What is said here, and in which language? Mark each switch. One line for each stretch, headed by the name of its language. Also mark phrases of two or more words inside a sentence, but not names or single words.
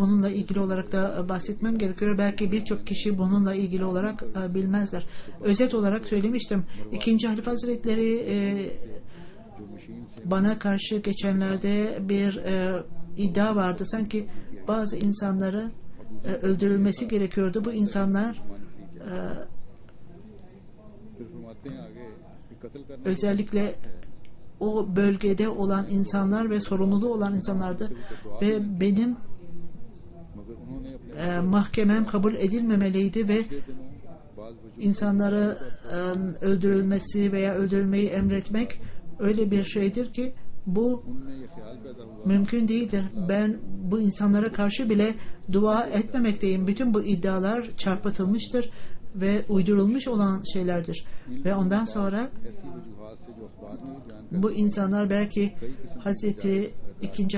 Turkish: Bununla ilgili olarak da bahsetmem gerekiyor. Belki birçok kişi bununla ilgili olarak bilmezler. Özet olarak söylemiştim. İkinci Halife Hazretleri bana karşı geçenlerde bir iddia vardı. Sanki bazı insanları öldürülmesi gerekiyordu. Bu insanlar
Urdu: پھر فرماتے ہیں آگے کہ قتل کرنا
Turkish: özellikle o bölgede olan insanlar ve sorumluluğu olan insanlardı ve benim
Urdu: مگر انہوں نے اپنے
Turkish: mahkemem kabul edilmemeliydi ve
Urdu: دنوں باز وجود
Turkish: insanları öldürülmesi veya öldürülmeyi emretmek öyle bir şeydir ki bu
Urdu: ان میں یہ خیال پیدا ہوا
Turkish: mümkün değildir. Ben bu insanlara karşı bile dua etmemekteyim. Bütün bu iddialar çarpıtılmıştır ve uydurulmuş olan şeylerdir. Ve ondan sonra bu insanlar belki Hazreti II.